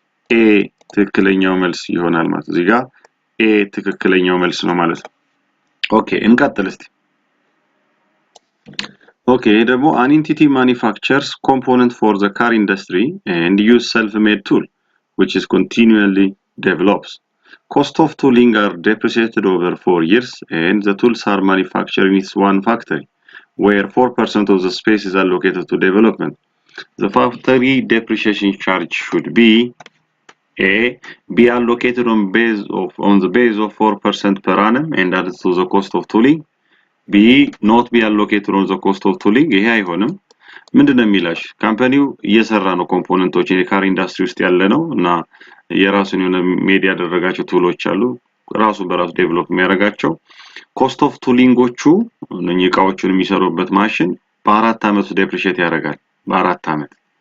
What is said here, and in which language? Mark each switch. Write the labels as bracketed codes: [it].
[am] ኤ ትክክለኛው መልስ ይሆናል ማለት እዚህ ጋር ኤ ትክክለኛው መልስ ነው ማለት ነው ኦኬ እንቀጥል እስቲ Okay, ደግሞ [en] an entity manufactures component for the car industry and use self-made tool which is continually develops. Cost of tooling are depreciated over 4 years and the tools are manufactured in one factory where 4% of the space is allocated to development. The factory depreciation charge should be be allocated on the base of 4% per annum and added to the cost of tooling. B not be allocated on the cost of tooling [am] ይሄ አይሆንም ምንድነው የሚላሽ ካምፓኒው እየሰራ ነው ኮምፖነንቶችን የካር ኢንዳስትሪ ውስጥ ያለ ነው እና የራሱን የሆነ ሜዲ ያደረጋቸው ቱሎች አሉ ራሱ በራሱ ዴቨሎፕ የሚያደርጋቸው ኮስት ኦፍ ቱሊንጎቹ እነኚህ እቃዎችን የሚሰሩበት ማሽን በአራት አመት ዴፕሪሺየት ያደርጋል በአራት አመት